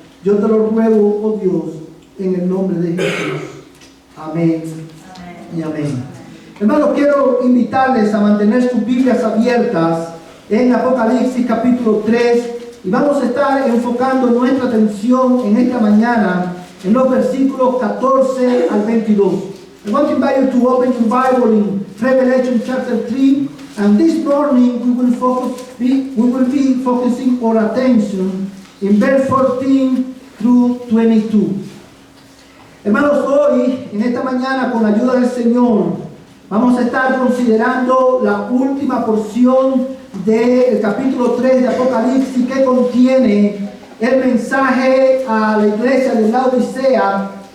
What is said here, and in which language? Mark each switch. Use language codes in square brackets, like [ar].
[es] Yo te lo ruego, oh Dios, en el nombre de Jesús. Amén. Y amén. Hermanos, quiero invitarles a mantener sus Biblias abiertas en Apocalipsis capítulo 3 y vamos a estar enfocando nuestra atención en esta mañana en los versículos 14 al 22. [en] I want to invite you to open your Bible in Revelation chapter 3, and this morning we will be focusing our attention in verse 14 through 22. [es] Hermanos, hoy, en esta mañana, con la ayuda del Señor, vamos a estar considerando la última porción del capítulo 3 de Apocalipsis, que contiene el mensaje a la iglesia de Laodicea.